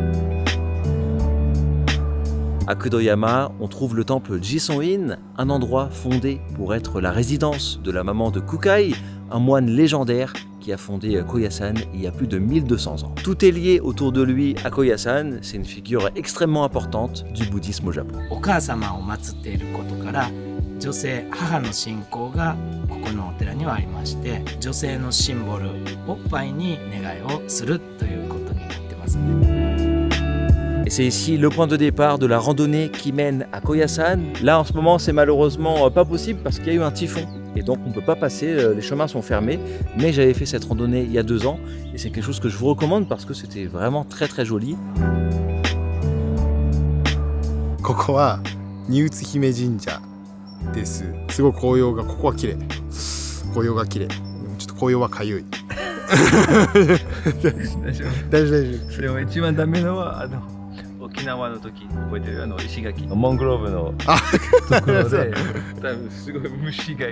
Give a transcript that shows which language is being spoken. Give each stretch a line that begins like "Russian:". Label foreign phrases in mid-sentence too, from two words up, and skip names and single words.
French: À Kudoyama, on trouve le temple Jisōin, un endroit fondé pour être la résidence de la maman de Kukai, un moine légendaire qui a fondé Koyasan il y a plus de 1200 ans. Tout est lié autour de lui à Koyasan, c'est une figure extrêmement importante du bouddhisme au Japon.
Japanese: お母様を祀っていることから女性母の信仰がここのお寺にはありまして女性のシンボルおっぱいに願いをするということになってます。
French: Et c'est ici le point de départ de la randonnée qui mène à Koyasan. Là en ce moment c'est malheureusement pas possible parce qu'il y a eu un typhon. Et donc on ne peut pas passer, les chemins sont fermés. Mais j'avais fait cette randonnée il y a 2 ans. Et c'est quelque chose que je vous recommande parce que c'était vraiment très très joli.
Japanese: ここは新津姫神社です。すごい紅葉がここは綺麗。紅葉が綺麗。ちょっと紅葉はかゆい。大丈夫。でも一番ダメなのは沖縄の時覚えてる石垣モングローブのところで多分すごい虫がいる。